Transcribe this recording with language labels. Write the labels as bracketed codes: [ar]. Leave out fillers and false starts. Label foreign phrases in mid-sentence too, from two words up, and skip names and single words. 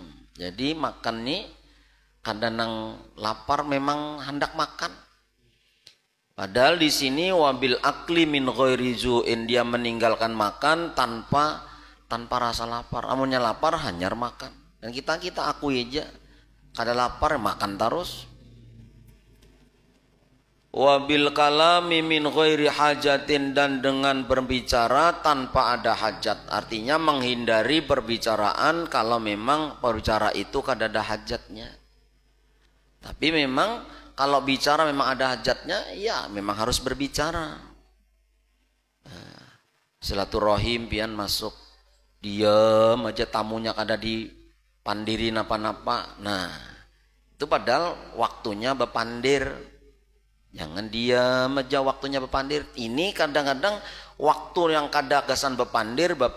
[bjn] Jadi makan nih kadang lapar memang hendak makan. Padahal di sini [ar] وبالأكل من غير جوع, [bjn] dia meninggalkan makan tanpa rasa lapar. Amunnya lapar hanyar makan. Dan kita akui aja kada lapar makan terus. [ar] وبالكلام من غير حاجة, [id] dan dengan berbicara tanpa ada hajat. [bjn] Artinya menghindari perbicaraan kalau memang perbicara itu kada ada hajatnya. [id] Tapi memang kalau bicara memang ada hajatnya, ya memang harus berbicara. [bjn] Silaturahim pian masuk, diam aja tamunya kada dipandirin apa-apa. Nah, itu padahal waktunya bepandir. Jangan diam aja waktunya bepandir. Ini kadang-kadang waktu yang kada gasan bepandir.